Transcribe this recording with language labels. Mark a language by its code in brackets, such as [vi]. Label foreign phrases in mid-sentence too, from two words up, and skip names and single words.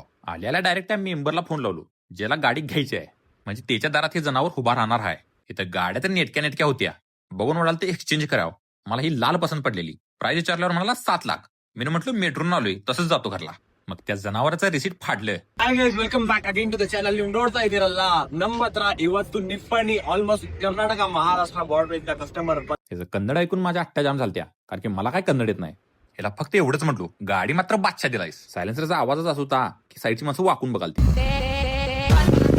[mr] आल्याला डायरेक्ट त्या मेंबरला फोन लावलो, ज्याला गाडी घ्यायची आहे. म्हणजे त्याच्या दारात हे जनावर उभा राहणार आहे. इथं गाड्या तर नेटक्या होत्या. बघून म्हणाल ते एक्सचेंज करावं. मला ही लाल पसंत पडलेली. प्राइस विचारल्यावर म्हणाला 7 लाख. मी म्हटलं मेट्रोन आलोय, तसंच जातो घरला. मग त्या जनावराचं रिसीट फाडलं. [en] Hi guys, welcome back again to the channel. [kn] ನೀವು ನೋಡ್ತಾ ಇದ್ದೀರಲ್ಲ ನಮ್ಮ ಹತ್ರ ಇವತ್ತು ನಿಪ್ಪಣಿ ಆಲ್ಮೋಸ್ಟ್ ಕರ್ನಾಟಕ ಮಹಾರಾಷ್ಟ್ರ ಬಾರ್ಡರ್ ಇದ್ದ ಕಸ್ಟಮರ್ [mr] त्याचं कन्नड ऐकून माझ्या अट्ट्या जाम झालत्या, कारण की मला काय कन्नड येत नाही. ह्याला फक्त एवढंच म्हटलो, गाडी मात्र बादशा दिलायस. सायलेन्सरचा आवाजच असा होता की साईडची माणसं वाकून बघाल ती.